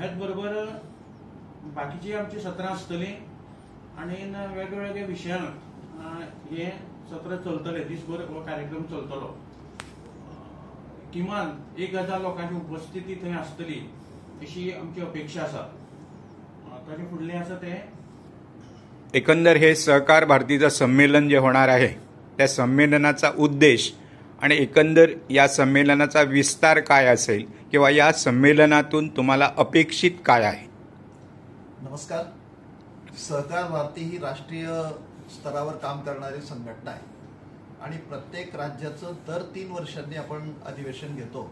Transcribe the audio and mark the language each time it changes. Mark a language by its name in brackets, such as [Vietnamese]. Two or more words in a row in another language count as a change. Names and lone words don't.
[Konkani] हेच बरोबर बाकीची आमची सत्रां आसतली आनी वेगवेगळ्या विशयांक हे सत्र चलतले, दिसभर हो कार्यक्रम चलतलो। किमान 1000 लोकांची उपस्थिती थंय आसतली अशी आमची अपेक्षा आसा। ताचे फुडलें आसा ते [Marathi] एकंदर हे सहकार भारतीचं संमेलन जे होणार आहे त्या संमेलनाचा उद्देश आणि एकंदर या संमेलनाचा विस्तार काय असेल किंवा या संमेलनातून तुम्हाला अपेक्षित काय आहे? नमस्कार. सहकार भारती ही राष्ट्रीय स्तरावर काम करणारी संघटना आहे आणि प्रत्येक राज्याचं दर 3 वर्षांनी आपण अधिवेशन घेतो।